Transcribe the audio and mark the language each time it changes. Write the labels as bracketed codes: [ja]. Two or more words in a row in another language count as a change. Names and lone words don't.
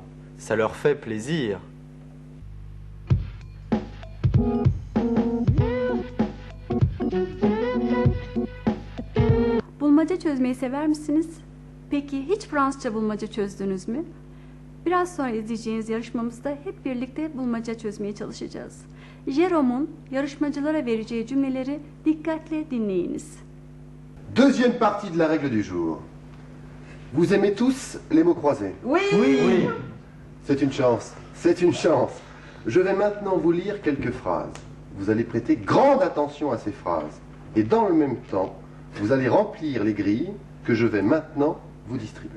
[fr] Ça leur fait plaisir. [tr] Bulmaca çözmeyi sever misiniz? Peki hiç Fransızca bulmaca çözdünüz mü? Biraz sonra izleyeceğiniz yarışmamızda hep birlikte bulmaca çözmeye çalışacağız. Jérôme'un yarışmacılara vereceği cümleleri dikkatle dinleyiniz. [fr] Deuxième partie de la règle du jour. Vous aimez tous les mots croisés? Oui. Oui. C'est une chance, c'est une chance. Je vais maintenant vous lire quelques phrases. Vous allez prêter grande attention à ces phrases. Et dans le même temps, vous allez remplir les grilles que je vais maintenant vous distribuer.